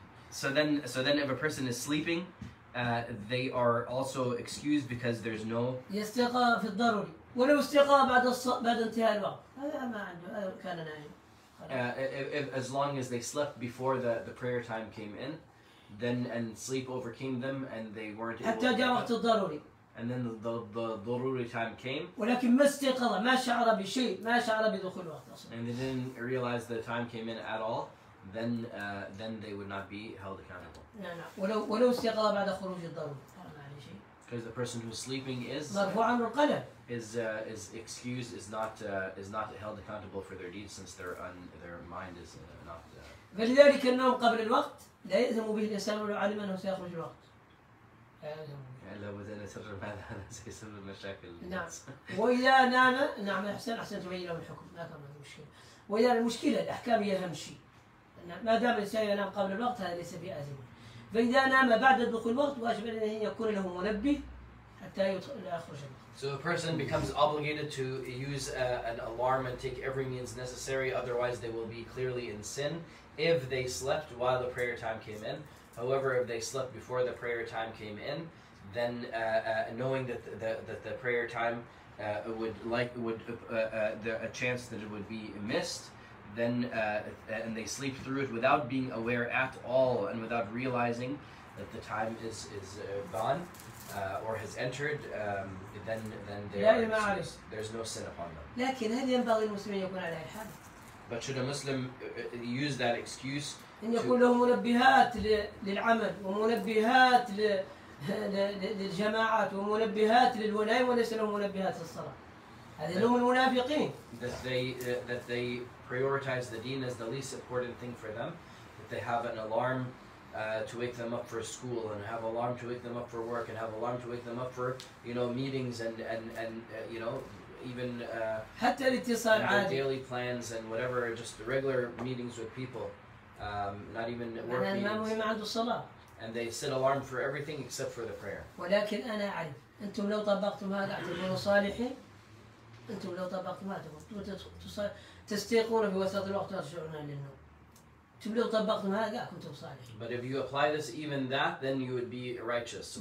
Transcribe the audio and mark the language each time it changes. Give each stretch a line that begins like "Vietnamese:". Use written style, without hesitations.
English: So then if a person is sleeping, they are also excused because there's no.
Arabic: يستيقظ في الضروري ولو استيقظ بعد انتهاء الوقت هذا ما عنده كان نايم.
English: As long as they slept before the prayer time came in, then and sleep overcame them and they weren't able
Arabic: حتى جاء وقت الضروري.
English: And then the daruri time came.
Arabic: ولكن ما استيقظ ما شعر بشيء ما شعر بدخول الوقت أصلا.
English: And they didn't realize the time came in at all. Then they would not be held accountable.
Arabic: لا ولو استيقظ بعد خروج الضروري ما عليه شيء.
English: Because the person who's sleeping is
Arabic: مرفوع عنه القلم.
English: is excused, is not held accountable for their deeds since their mind is not.
Arabic: فلذلك النوم قبل الوقت لا يلزم به الإنسان ولو علم أنه سيخرج الوقت. لو بدأنا نسرب هذا سيسبب مشاكل. نعم. وإذا نام نعم أحسن تبين له الحكم ما كان مشكلة. وإذا المشكلة الأحكام هي أهم شيء. ما دام الإنسان ينام قبل الوقت هذا ليس بآثم. فإذا نام بعد دخول الوقت واجب أن يكون له منبه حتى يخرج الوقت.
English: So a person becomes obligated to use an alarm and take every means necessary, otherwise they will be clearly in sin if they slept while the prayer time came in. However, if they slept before the prayer time came in, then knowing that the prayer time a chance that it would be missed, then and they sleep through it without being aware at all and without realizing that the time is gone or has entered, then they are excused. There's no sin upon them.
Arabic: لكن هل ينبغي المسلم يكون على الحال؟
English: But should a Muslim use that excuse
Arabic: أن يكون له منبهات للعمل ومنبهات للجماعات ومنبهات للولاية وليس له منبهات للصلاة؟ هذا هم المنافقين.
English: That they prioritize the deen as the least important thing for them. That they have an alarm to wake them up for school, and have alarm to wake them up for work, and have alarm to wake them up for meetings and even
Arabic: حتى الاتصال عادي.
English: daily plans and whatever, just regular meetings with people, not even work meetings. And they set alarm for everything except for the prayer.
Arabic: ولكن أنا أعرف أنتم لو طبقتم هذا اعتبروا صالحين. أنتم لو طبقتم هذا تستيقظون في وسط الوقت وترجعون للنوم. أنتم لو طبقتم هذا كنتم صالحين.
English: But if you apply this, even that, then you would be righteous.